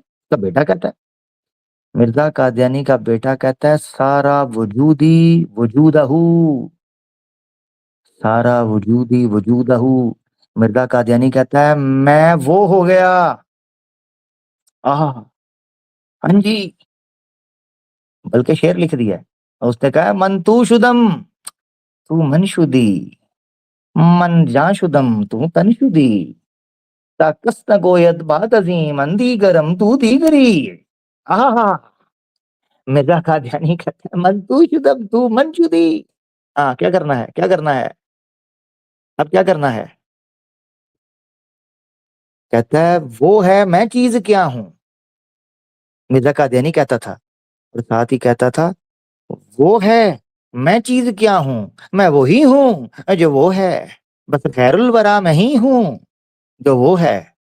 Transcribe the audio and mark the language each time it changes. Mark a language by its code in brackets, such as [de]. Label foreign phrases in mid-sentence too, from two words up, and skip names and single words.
[ur] اس کا بیٹا کہتا ہے، مرزا قادیانی کا بیٹا کہتا ہے سارا وجودی وجودہ، سارا وجودی وجودہ. مرزا قادیانی کہتا ہے میں وہ ہو گیا. ہاں جی، بلکہ شعر لکھ دیا ہے. [fa] اس نے کہا من تو شدم تو من شدی، من جا شدم تو تن شدی، تا کس نہ گوید بات عظیم اندی گرم تو دیگری. [ur] مرزا قادیانی کہتا ہے [fa] من تو شدم تو من شدی. [ur] کیا کرنا ہے، کیا کرنا ہے، اب کیا کرنا ہے؟ کہتا ہے وہ ہے میں چیز کیا ہوں. مرزا قادیانی کہتا تھا، اور ساتھ ہی کہتا تھا وہ ہے میں چیز کیا ہوں، میں وہی ہوں جو وہ ہے، بس [ar] خیر الورا [ur] میں ہی ہوں جو وہ ہے.